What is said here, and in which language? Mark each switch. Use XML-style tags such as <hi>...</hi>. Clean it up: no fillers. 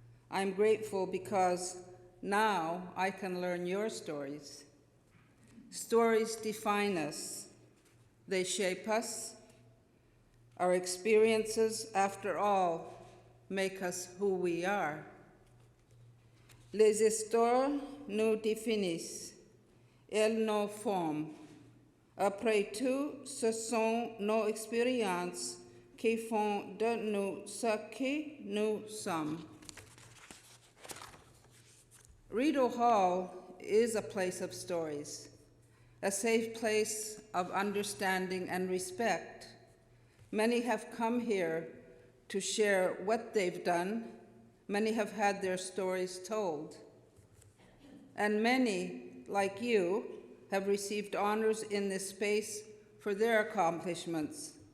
<en>I'm grateful because now I can learn your stories. Stories define us. They shape us. Our experiences, after all, make us who we are.</en> <fr>Les histoires nous définissent. Elles nous forment. Après tout, ce sont nos expériences qui font de nous ce que nous sommes.</fr> <en>Rideau Hall is a place of stories, a safe place of understanding and respect. Many have come here to share what they've done. Many have had their stories told. And many, like you, have received honors in this space for their accomplishments.</en>